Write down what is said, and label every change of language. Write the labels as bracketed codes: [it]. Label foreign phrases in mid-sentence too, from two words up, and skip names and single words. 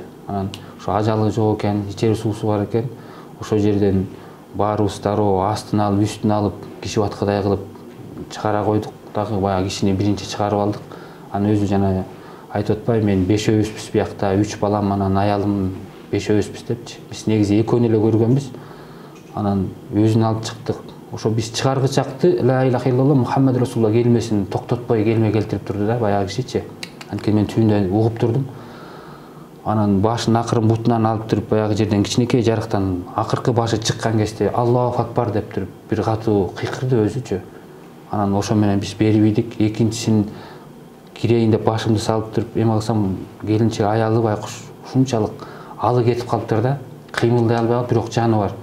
[ky] Анан ошо ажалы жок экен, ичери суусу бар экен. Ошол жерден баарыбыз дароо астын алып, үстүн алып, киши баткыдай кылып чыгара койдук. Дагы баягы кишини биринчи чыгарып алдык. Анан өзү жана айтып атпайбы, мен 5-өбүзбүз биякта, 3 балам, анан аялым 5-өбүзбүз депчи. Биз негизи 2-өөнү эле көргөнбүз. Анан өзүн алып чыктык. Ошо биз чыгаргычакты [ar] لا إله إلا الله محمد رسول الله [ky] келмесин токтотпой келме келтирип турду да, баягы кишичи. Анткени мен түбүндө угуп турдум. Анан башын акырын бутунан алып туруп баягы жерден кичинекей жарыктан акыркы башы чыккан кезде [ar] الله أكبر [ky] деп туруп бир катуу кыйкырды өзүчө. Анан ошо менен биз бербейдик. Экинчисин кирейин деп башымды салып туруп эме кылсам келинчек аялы байкуш ушунчалык алы кетип калыптыр да, кыймылдай албай калып, бирок жаны бар.